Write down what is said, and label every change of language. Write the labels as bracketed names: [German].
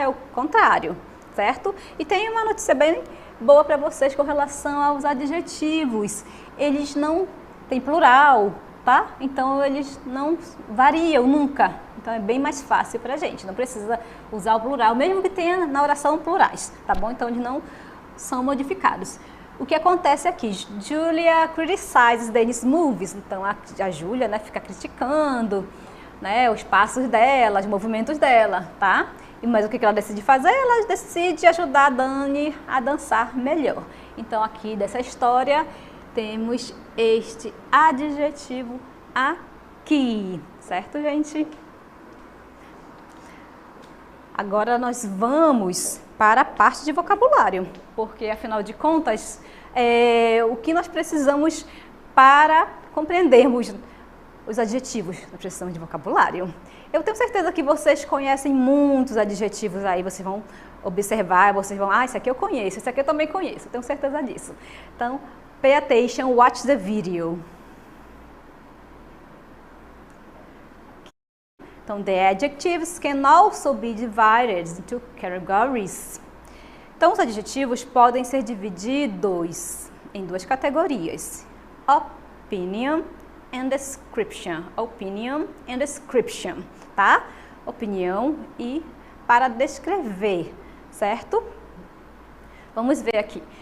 [Portuguese] É o contrário, certo? E tem uma notícia bem boa para vocês com relação aos adjetivos. Eles não têm plural, tá? Então eles não variam nunca. Então é bem mais fácil para a gente. Não precisa usar o plural, mesmo que tenha na oração plurais, tá bom? Então eles não são modificados. O que acontece aqui? [English] Julia criticizes Danny's movies. [Portuguese] Então a Julia, né, fica criticando, né, os passos dela, os movimentos dela, tá? Mas o que ela decide fazer? Ela decide ajudar a Dani a dançar melhor. Então aqui dessa história temos este adjetivo aqui, certo, gente? Agora nós vamos para a parte de vocabulário, porque afinal de contas, o que nós precisamos para compreendermos os adjetivos? Nós precisamos de vocabulário. Eu tenho certeza que vocês conhecem muitos adjetivos aí, vocês vão observar, vocês vão, esse aqui eu conheço, esse aqui eu também conheço, eu tenho certeza disso. Então, [English] pay attention, watch the video. [Portuguese] Então, [English] the adjectives can also be divided into categories. [Portuguese] Então, os adjetivos podem ser divididos em duas categorias: [English] opinion and description. Opinion and description, [Portuguese] tá? Opinião e para descrever, certo? Vamos ver aqui.